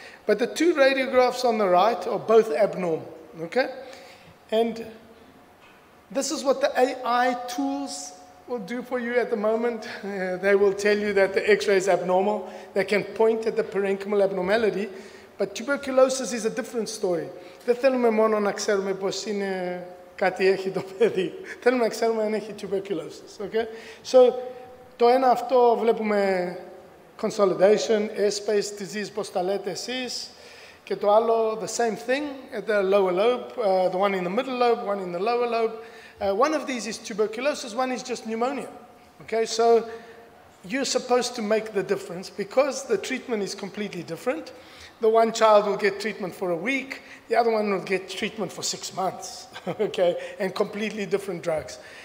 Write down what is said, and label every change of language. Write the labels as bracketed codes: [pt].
[en] But the 2 radiographs on the right are both abnormal, okay? And this is what the AI tools will do for you at the moment. They will tell you that the X-ray is abnormal. They can point at the parenchymal abnormality, but tuberculosis is a different story. [el] Δεν θέλουμε μόνο να ξέρουμε πως είναι κάτι έχει το παιδί. Θέλουμε να ξέρουμε αν έχει tuberculosis. Okay? [en] So, [el] το ένα αυτό βλέπουμε [en] consolidation, airspace disease, [el] πώς τα λέτε εσείς. Και το άλλο, [en] the same thing at the lower lobe, the one in the middle lobe, one in the lower lobe. One of these is tuberculosis, one is just pneumonia. Okay, so you're supposed to make the difference because the treatment is completely different. The one child will get treatment for a week, the other one will get treatment for 6 months, okay, and completely different drugs.